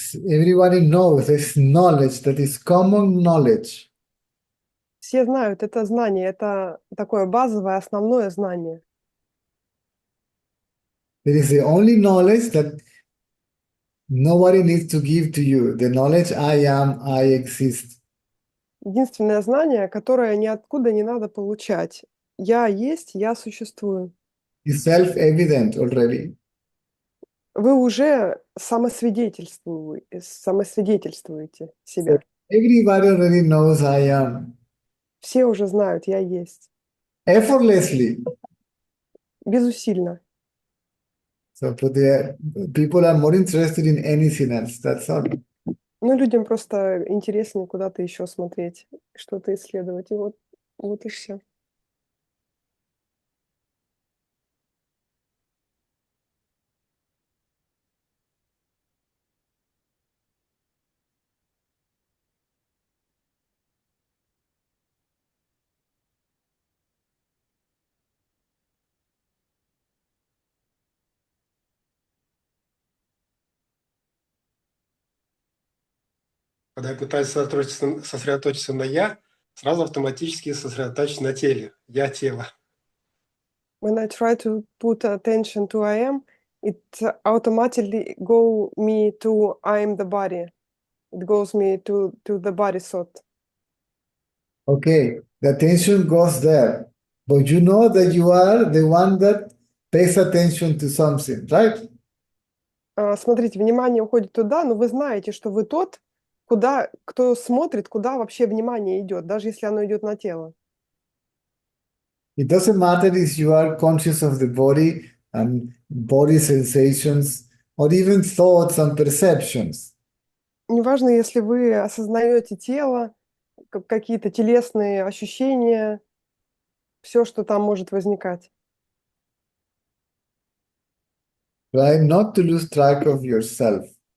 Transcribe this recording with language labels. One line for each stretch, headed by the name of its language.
English: Everybody knows this knowledge that is common knowledge.
Russian: Все знают, это знание, это такое базовое, основное знание.
English: It is the only knowledge that nobody needs to give to you. The knowledge I am, I exist.
Russian: Единственное знание, которое ниоткуда не надо получать. Я есть, я существую.
English: It's self-evident already.
Russian: Вы уже самосвидетельствуете
English: So
Russian: себя.
English: everybody already knows I am.
Russian: Все уже знают, я есть.
English: Effortlessly.
Russian: Безусильно.
English: So for the people are more interested in anything else. That's all.
Russian: Ну, людям просто интереснее куда-то еще смотреть, что-то исследовать. И вот и все. Когда я пытаюсь сосредоточиться на «я», сразу автоматически сосредоточиться на теле. Я тело.
English: When I try to put attention to I am, it automatically go me to I am the body. It goes me to the body thought. Okay, the attention goes there. But you know that you are the one that pays attention to something, right?
Russian: Смотрите, внимание уходит туда, но вы знаете, что вы тот, кто смотрит, куда вообще внимание идет, даже если оно идет на тело.
English: It doesn't matter if you are conscious of the body and body sensations or even thoughts and perceptions.
Russian: Неважно, если вы осознаете тело, какие-то телесные ощущения, все, что там может возникать.
English: Try not to lose track of yourself.